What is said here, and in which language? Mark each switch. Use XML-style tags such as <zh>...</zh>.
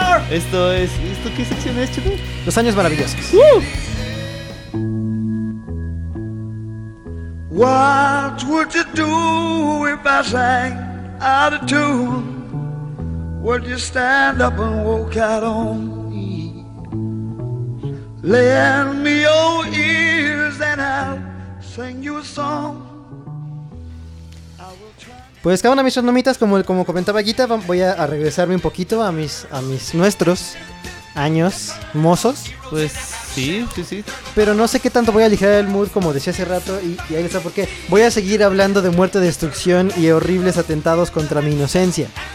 <es>¿Esto qué sección es, Chepe? Los años maravillosos.</es> <en>What would you do if I sang out of tune? Would you stand up and walk out on me? Lend me your ears and I'll sing you a song.</en> <es>Pues cabrón, a mis nomitas, como comentaba Guita, voy a regresarme un poquito a mis nuestros años mozos. Pues sí. Pero no sé qué tanto voy a aligerar el mood, como decía hace rato, y ahí está por qué. Voy a seguir hablando de muerte, destrucción y horribles atentados contra mi inocencia.</es>